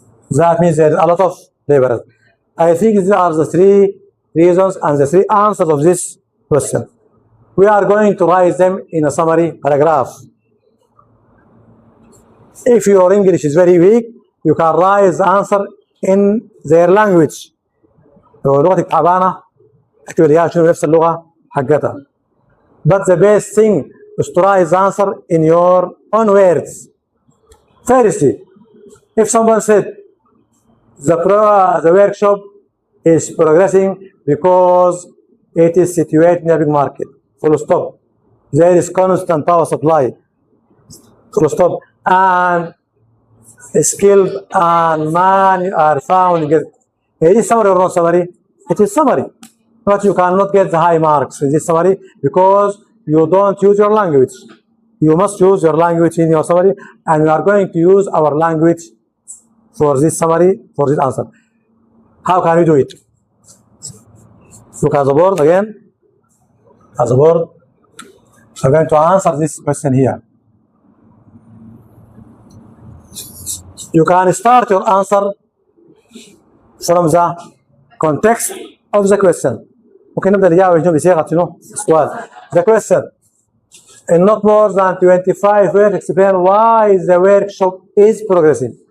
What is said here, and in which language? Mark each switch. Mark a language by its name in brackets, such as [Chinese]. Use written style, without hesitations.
[English] That means there is a lot of laborers. I think these are the three reasons and the three answers of this question. We are going to write them in a summary paragraph. If your English is very weak, you can write the answer in their language. [Arabic] لو لغتك تعبانة اكتب لي اياها شنو نفس اللغة حقتها. [English] But the best thing is to write the answer in your own words. Firstly, if someone said the workshop is progressing because it is situated near a big market. Full stop. There is constant power supply. Full stop. And skilled and man are found. It is summary or not summary? It is summary. But you cannot get the high marks in this summary because you don't use your language. You must use your language in your summary, and we are going to use our language for this summary, for this answer. How can we do it? Look at the board again. At the board. I'm going to answer this question here. You can start your answer from the context of the question. [Arabic] ممكن نبدأ نجاوب بصيغة شنو؟ السؤال. [English] The question. In not more than 25 words, explain why the workshop is progressing.